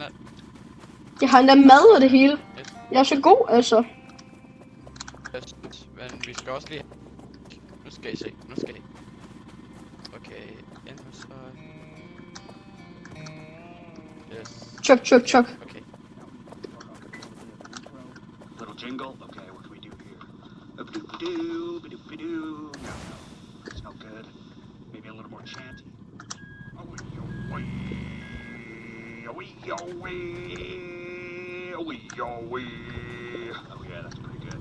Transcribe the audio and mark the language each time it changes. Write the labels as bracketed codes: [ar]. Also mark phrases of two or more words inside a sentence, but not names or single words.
[da] Jeg har endda mad og det hele. Jeg er så god, altså. Men vi skal også lige... Nu skal I se. Okay, ind hos os. Yes. Chuk. [en] Okay. Little jingle. Okay, what can we do here? Ba-doop-a-doo, ba-doop-a-doo. No, it's no good. Maybe a little more chanty. Oh yeah, that's pretty good.